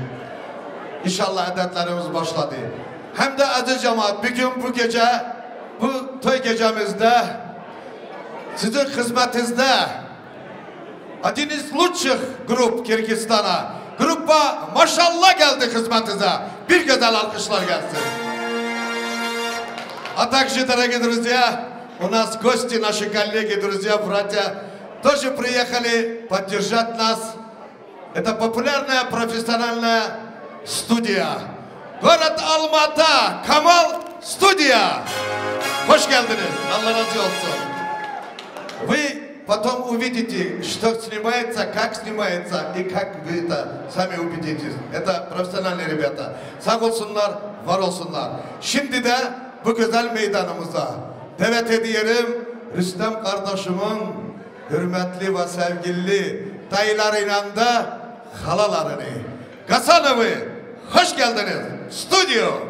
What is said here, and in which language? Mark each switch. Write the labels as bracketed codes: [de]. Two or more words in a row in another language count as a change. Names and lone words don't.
[tr] İnşallah adetlerimiz başladı. Hem de aziz cemaat, bugün bu gece, bu toy gecemizde sizin hizmetinizde Adiniz Luçuk grup Kırgızistan'a, grupa maşallah geldi hizmetinize. Bir güzel alkışlar gelsin. [ru] А также, дорогие друзья, у нас гости, наши коллеги, друзья, братья, тоже приехали поддержать нас. Это популярная профессиональная студия. Город Алмата, Камал студия. [tr] Hoş geldiniz. Allah razı olsun. [ru] Вы потом увидите, что снимается, как снимается и как вы это сами убедитесь. Это профессиональные ребята. [tr] Sağ olsunlar, var olsunlar. Şimdi de bu güzel meydanımıza davet ediyorum Rüstem kardeşimin hürmetli ve sevgili dayılarıyla da halalarını. Gasanov'ı hoş geldiniz. Stüdyo.